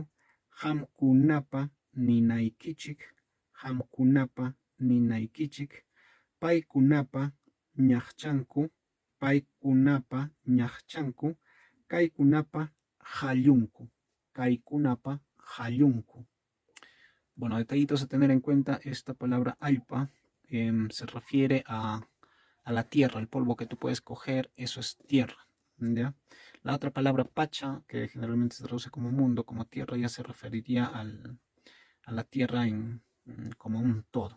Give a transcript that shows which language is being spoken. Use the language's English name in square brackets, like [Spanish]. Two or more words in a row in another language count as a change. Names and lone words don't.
[Quechua] Hamkunapa ninaykichik. Hamkunapa ninaykichik. Paikunapa ñachchanku. Paikunapa ñachchanku. Kaikunapa hallunku. Kaikunapa hallunku. [Spanish] Bueno, detallitos a tener en cuenta. Esta palabra alpa se refiere a la tierra, el polvo que tú puedes coger, eso es tierra, ¿ya? La otra palabra pacha, que generalmente se traduce como mundo, como tierra, ya se referiría a la tierra como un todo.